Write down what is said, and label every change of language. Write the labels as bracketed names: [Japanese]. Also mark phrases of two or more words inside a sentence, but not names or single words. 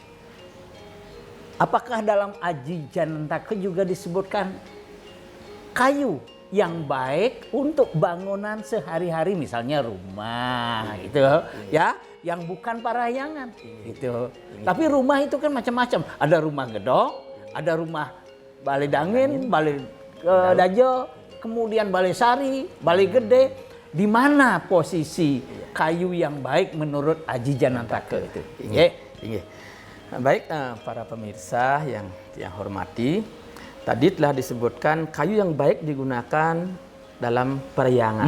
[Indonesian] Apakah dalam Aji Janantaka juga disebutkan kayu yang baik untuk bangunan sehari-hari, misalnya rumah gitu yang bukan parahyangan gitu. Tapi rumah itu kan macam-macam. Ada rumah gedong, ada rumah balai dangin, balai dajo, kemudian balai sari, balai gede. Di mana posisi kayu yang baik menurut Aji Janantaka itu? Baik, para pemirsa yang hormati, tadi telah disebutkan kayu yang baik digunakan dalam perhyangan.